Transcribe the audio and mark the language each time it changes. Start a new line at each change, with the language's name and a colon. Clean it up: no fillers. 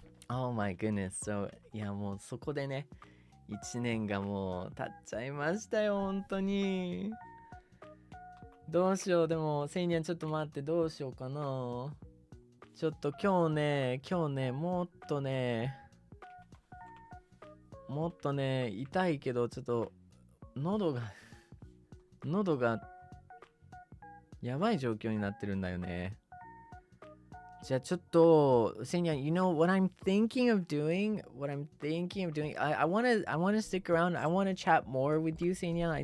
English: Oh my goodness. So
Japanese: いやもうそこでね 1年がもう経っちゃいましたよ、本当に。どうしよう、でも、セイニャンちょっと待って、どうしようかな。ちょっと今日ね、もっとね、痛いけど、ちょっと、喉がやばい状況になってるんだよね。じゃあちょっと、
English: Seinyan, you know what I'm thinking of doing? I wanna stick around. I wanna chat more with you, Seinyan.